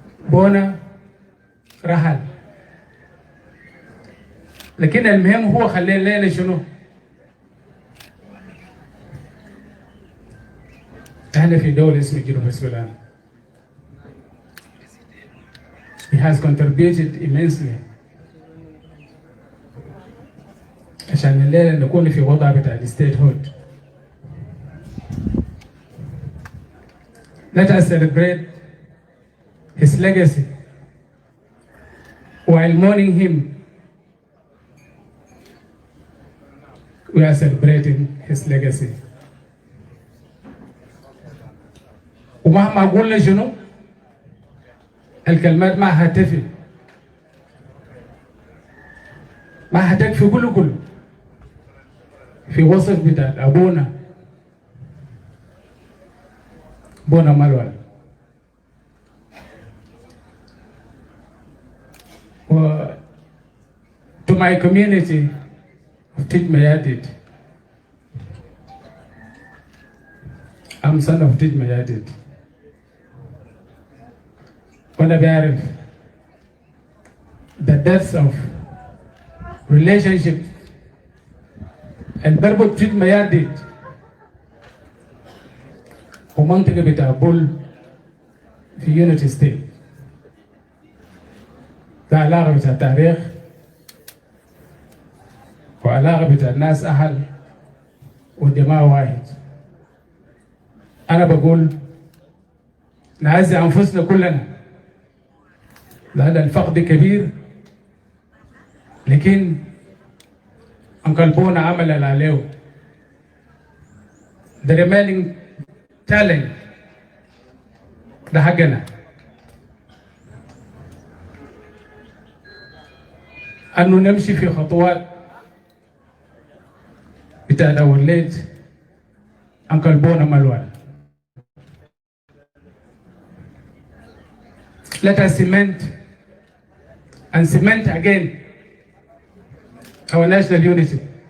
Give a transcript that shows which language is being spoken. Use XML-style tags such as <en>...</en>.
<ar>بونا رحل، لكن المهم هو خلينا لنا شنو؟ احنا في دولة اسمها جنوب السودان.</ar> <en>He has contributed immensely</en> <ar>عشان الليلة نكون في وضع بتاع الستيت هود.</ar> <en>Let us celebrate his legacy while mourning him. We are celebrating his legacy.</en> <ar>ومهما قلنا شنو الكلمات ما هتفي، ما هتكفي كله في وصف بتاع أبونا بونا مالوال.</ar> <en>To my community of Tijmayadit, I'm son of Tijmayadit.</en> <ar>وأنا بعرف</ar> <en>the depths of relationship</en> <ar>البربط تجمياديت ومنطقة بتاع بول في يونيتي ستيت. ده علاقة بتاع التاريخ وعلاقة بتاع الناس أهل والدماء واحد. أنا بقول نعزي أنفسنا كلنا لأن الفقد كبير، لكن أنكل بونا عمل اللي عليه.</ar> <en>The remaining talent</en> <ar>ده حقنا. أنه نمشي في خطوات بتاع الأولاد أنكل بونا مالوال.</ar> <en>Let us cement and cement again our national unity.</en>